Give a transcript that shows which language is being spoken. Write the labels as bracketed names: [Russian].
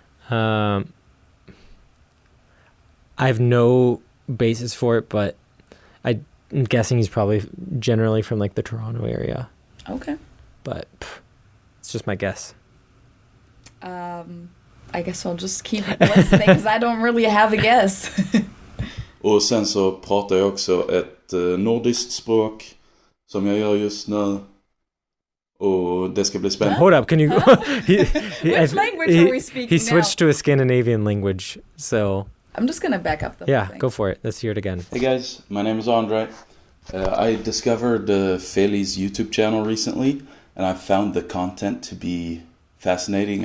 [English] I have no basis for it, but I'm guessing he's probably generally from like the Toronto area. Okay. But it's just my guess. I guess I'll just keep listening because I don't really have a guess. [Swedish] Och sen så pratar jag också ett nordiskt språk som jag gör just nu. Och det ska bli spännande. [English] Hold up, can you... Which language are we speaking He switched to a Scandinavian language, so... I'm just going to back up the whole Yeah, thing. go for it. Let's hear it again. Hey guys, my name is Andre. I discovered Feli's YouTube channel recently, and I found the content to be fascinating.